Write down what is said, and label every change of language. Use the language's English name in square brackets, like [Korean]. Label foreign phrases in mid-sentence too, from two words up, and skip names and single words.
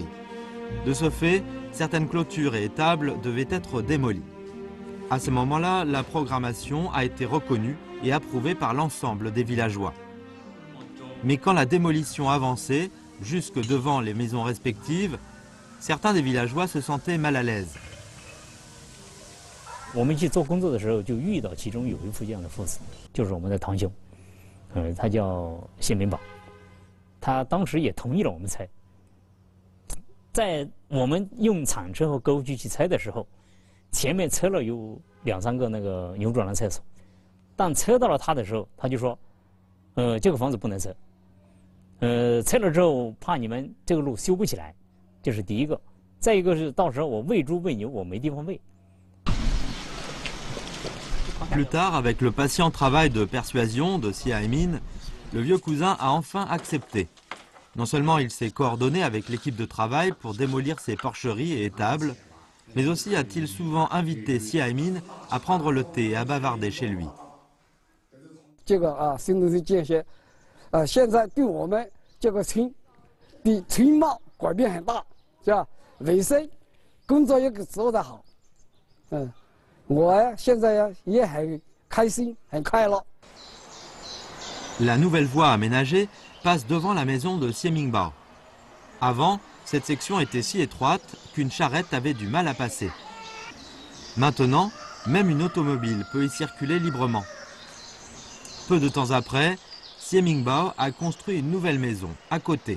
[French] De ce fait, certaines clôtures et étables devaient être démolies. À ce moment-là, la programmation a été reconnue et approuvée par l'ensemble des villageois. Mais quand la démolition avançait, jusque devant les maisons respectives, certains des villageois se sentaient mal à l'aise. [Chinese] 我们去做工作的时候，就遇到其中有一副这样的父子，就是我们的堂兄，他叫谢明宝，他当时也同意了我们拆。在我们用铲车和钩具去拆的时候，前面拆了有2、3个那个扭转的厕所，但拆到了他的时候，他就说，这个房子不能拆，拆了之后怕你们这个路修不起来，这是第一个。再一个是到时候我喂猪喂牛我没地方喂。 [French] Plus tard, avec le patient travail de persuasion de Xie Haimin, le vieux cousin a enfin accepté. Non seulement il s'est coordonné avec l'équipe de travail pour démolir ses porcheries et étables, mais aussi a-t-il souvent invité Xie Haimin à prendre le thé et à bavarder chez lui. [Chinese] 这个新城市建设，现在对我们这个村的村貌改变很大，是吧？卫生工作也做得好，我呀现在呀也很开心，很快乐。 [French] La nouvelle voie aménagée passe devant la maison de Xie Mingbao. Avant, cette section était si étroite qu'une charrette avait du mal à passer. Maintenant, même une automobile peut y circuler librement. Peu de temps après, Xie Mingbao a construit une nouvelle maison, à côté.